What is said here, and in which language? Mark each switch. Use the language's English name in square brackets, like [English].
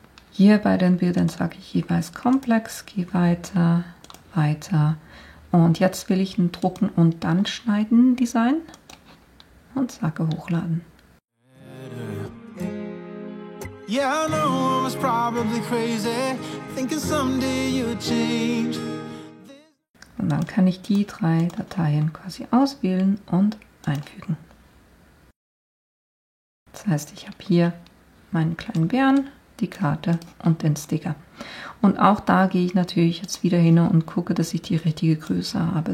[German] Hier bei den Bildern sage ich jeweils Komplex, gehe weiter, weiter. Und jetzt will ich ein Drucken und dann Schneiden Design und sage Hochladen. [English] Yeah, I know I was probably crazy, thinking someday you'd change. [German] Und dann kann ich die drei Dateien quasi auswählen und einfügen. Das heißt, ich habe hier meinen kleinen Bären, die Karte und den Sticker. Und auch da gehe ich natürlich jetzt wieder hin und gucke, dass ich die richtige Größe habe.